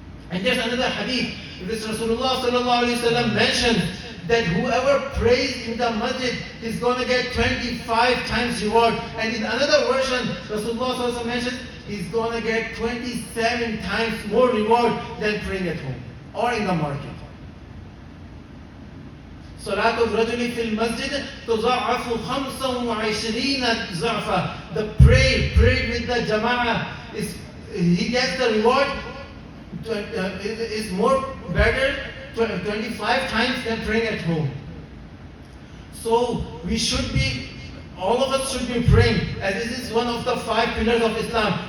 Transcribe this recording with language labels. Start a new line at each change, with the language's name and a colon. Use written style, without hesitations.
English: And there's another hadith, which Rasulullah sallallahu alaihi wasallam mentioned that whoever prays in the masjid is going to get 25 times reward. And in another version, Rasulullah sallallahu alaihi wasallam mentioned he's going to get 27 times more reward than praying at home or in the market.
Arabic: صلاة الرجل في المسجد تضاعف 25 ضعفا.
English: The prayed with the jama'ah he gets the reward is more better 25 times than praying at home. So we should be, all of us should be praying, as this is one of the 5 pillars of Islam.